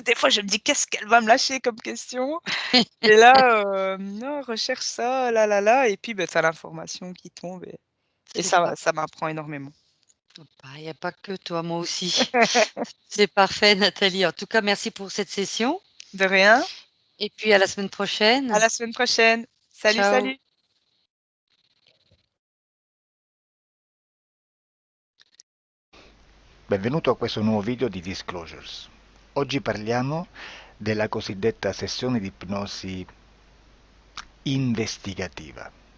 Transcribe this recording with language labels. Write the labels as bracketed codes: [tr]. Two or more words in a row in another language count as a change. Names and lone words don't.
[fr] des fois, je me dis: «Qu'est-ce qu'elle va me lâcher comme question?» Et là, «Non, recherche ça, là, là, là» et puis, bah, tu as l'information qui tombe et C'est ça. ça m'apprend énormément. Il n'y a pas que toi, moi aussi. C'est parfait, Nathalie. En tout cas, merci pour cette session. De rien, Et puis à la semaine à prochaine. la semaine prochaine. Salut, Ciao. salut. [it] Benvenuto a questo nuovo video di Disclosures. Oggi parliamo della cosiddetta sessione di ipnosi investigativa.